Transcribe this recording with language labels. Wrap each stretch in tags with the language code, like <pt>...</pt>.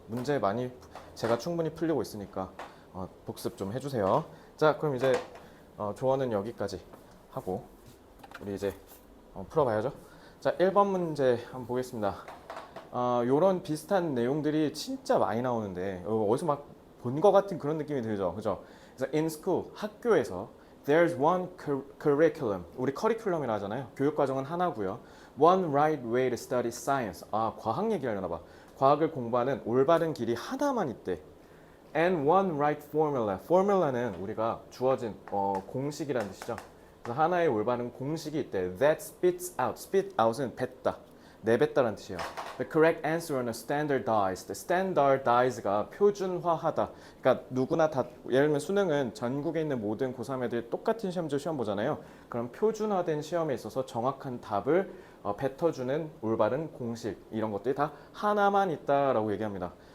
<ko>문제 많이 제가 충분히 풀리고 있으니까 복습 좀 해주세요. 자, 그럼 이제 조언은 여기까지 하고 우리 이제 풀어봐야죠. 자, 1번 문제 한번 보겠습니다. 요런 비슷한 내용들이 진짜 많이 나오는데 어디서 막 본 것 같은 그런 느낌이 들죠. 그죠? 그래서</ko> <en>in school,</en> <ko>학교에서</ko> <en>there's one curriculum.</en> <ko>우리 커리큘럼이라 하잖아요. 교육 과정은 하나고요.</ko> <en>One right way to study science.</en> <ko>과학 얘기하려나 봐. 과학을 공부하는 올바른 길이 하나만 있대.</ko> <en>And one right formula.</en> <ko>formula는 우리가 주어진 공식이라는 뜻이죠. 그래서 하나의 올바른 공식이 있대.</ko> <en>That spits out.</en> <ko>spit out은 뱉다. 내뱉다라는 뜻이에요.</ko> <en>The correct answer는 standardized.</en> <ko>standardize가 표준화하다. 그러니까 누구나 다, 예를 들면 수능은 전국에 있는 모든 고3 애들이 똑같은 시험지를 시험 보잖아요. 그럼 표준화된 시험에 있어서 정확한 답을 뱉어주는 올바른 공식, 이런 것들이 다 하나만 있다라고 얘기합니다.</ko>